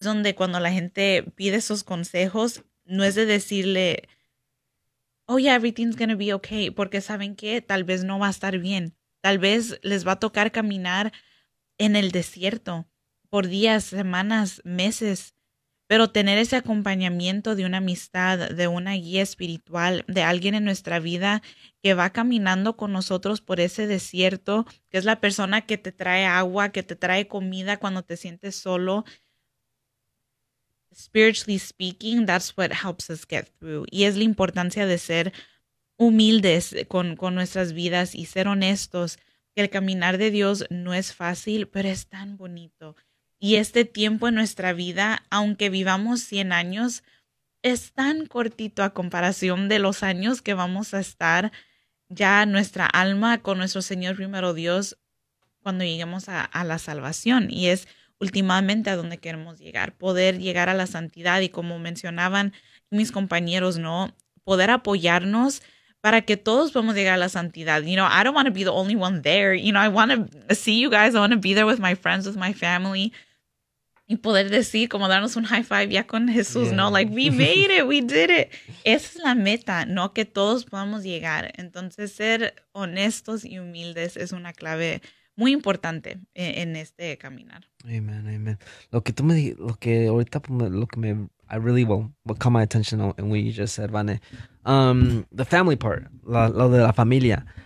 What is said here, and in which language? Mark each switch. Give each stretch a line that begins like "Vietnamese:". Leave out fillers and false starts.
Spanish: donde cuando la gente pide esos consejos, no es de decirle,
English: oh yeah, everything's gonna be okay,
Spanish: porque saben que tal vez no va a estar bien, tal vez les va a tocar caminar en el desierto por días, semanas, meses, pero tener ese acompañamiento de una amistad, de una guía espiritual, de alguien en nuestra vida que va caminando con nosotros por ese desierto, que es la persona que te trae agua, que te trae comida cuando te sientes solo.
English: Spiritually speaking, that's what helps us get through.
Spanish: Y es la importancia de ser humildes con nuestras vidas y ser honestos, que el caminar de Dios no es fácil, pero es tan bonito. Y este tiempo en nuestra vida, aunque vivamos 100 años, es tan cortito a comparación de los años que vamos a estar ya nuestra alma con nuestro Señor primero Dios cuando lleguemos a la salvación. Y es últimamente a donde queremos llegar, poder llegar a la santidad y como mencionaban mis compañeros, ¿no? Poder apoyarnos para que todos podamos llegar a la santidad.
English: You know, I don't want to be the only one there. You know, I want to see you guys. I want to be there with my friends, with my family.
Spanish: Y poder decir, como darnos un high five ya con Jesús, ¿no?
English: Like, we made it, we did it.
Spanish: Esa es la meta, ¿no? Que todos podamos llegar. Entonces, ser honestos y humildes es una clave muy importante en este caminar.
English: Amen.
Spanish: Lo que tú me dijiste, lo que ahorita, lo que me, I
English: really, well, what caught my attention on, and what you just said, Vane, the family part,
Spanish: lo de la familia.